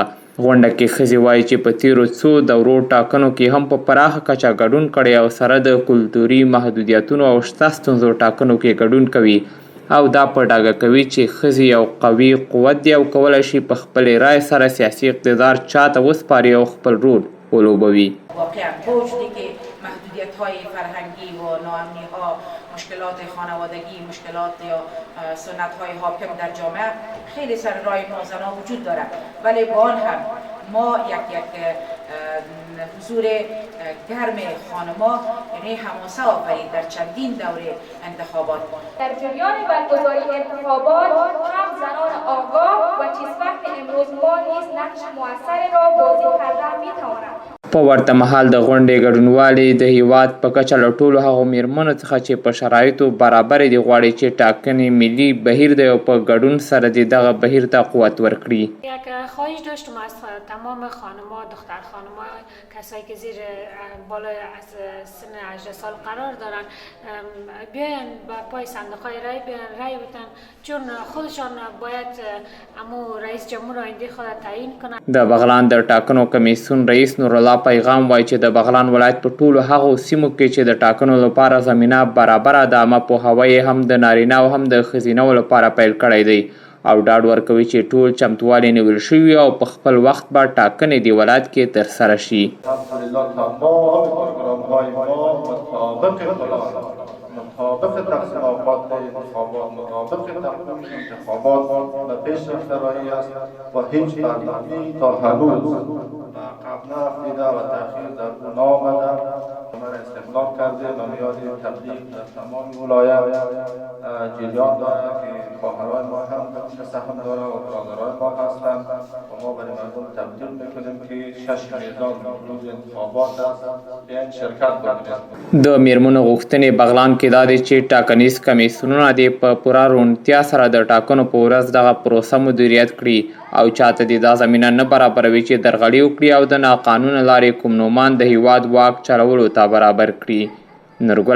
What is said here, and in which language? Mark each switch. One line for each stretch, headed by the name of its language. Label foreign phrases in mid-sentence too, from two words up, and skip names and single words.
Pashto: غونډه کې ښځې وایي چې په تیرو څو دورو ټاکنو کې هم په پراخه کچه ګډون کړی او سره د کلتوري محدودیتونو او شته ستونزو ټاکنو کې ګډون کوي او دا په ډاګه کوي چې ښځې یو قوي قوت دی او کولی شي په خپلې رایې سره سیاسي اقتدار چاته وسپاري او خپل رول ولوبوي.
Persian: واقعا وجودی که محدودیت‌های فرهنگی و ناامنی‌ها، مشکلات خانوادگی، مشکلات یا سنت‌های حاکم در جامعه خیلی سر راه نازنا وجود دارد، ولی با آن هم ما یک حضور گرم خانم‌ها یعنی حماسه آفرید در چندین دوره انتخابات. در جریان برگزاری انتخابات هم زنان آگاه و چیزوقت امروز ما نیز نقش موثر را بازی کردن می‌توانند.
Pashto: په ورته مهال د غونډې ګډونوالې د هیواد په کچه له ټولو هغو میرمنو څخه چې په شرایطو برابرې دي غواړي چې ټاکنې ملي بهیر دی او په ګډون سره دې دغه بهیر ته قوت ورکړي.
Persian: یک خواهش داشتم از تمام خانم‌ها، دختر خانم‌ها، کسایی که زیر بالای از سن 18 سال قرار دارن بیاین با پای صندوق‌های رای بیاین رای بدن، چون خودشان باید امو رئیس جمهور آینده خود تعیین کنند.
Pashto: د بغلان د ټاکنو کمیسیون رئیس نورالله پیغام وایي چې د بغلان ولایت په ټولو هغو سیمو کې چې د ټاکنو لپاره زمینه برابره ده عامه پوهاوی هم د نارینه او هم د ښځینه‌و لپاره پیل کړی دی او ډاډ ورکوي چې ټول چمتووالي نیول شوي او په خپل وخت به ټاکنې د ولایت کې ترسره شي.
Persian: مطابق تقسیم اوقات انتخابات، مطابق تقویم انتخابات و پیش رفته رایی است و هیچ برنامه‌ای تا هنوز عقب نرفتیده و تأخیر در اون آمده. ما استقلال کرده و میاد تبلیغ در تمام ولایت جریان داره که خواهرای ما هم سهم داره و برادرای ما هستند و ما برای مردم تبلیغ میکنیم که 6 میدان روز انتخابات است، بیاین شرکت کنید.
Pashto: د میرمنو غوښتنې بغلان کې دا دی چې ټاکنیز کمیسیونونه دې په پوره روڼتیا سره د ټاکنو په ورځ دغه پروسه مدیریت کړي او چاته دې دا زمینه نه برابروي چې درغلي وکړي او د ناقانونه لارې کوم نومان د هیواد واک چلولو ته برابر کړي.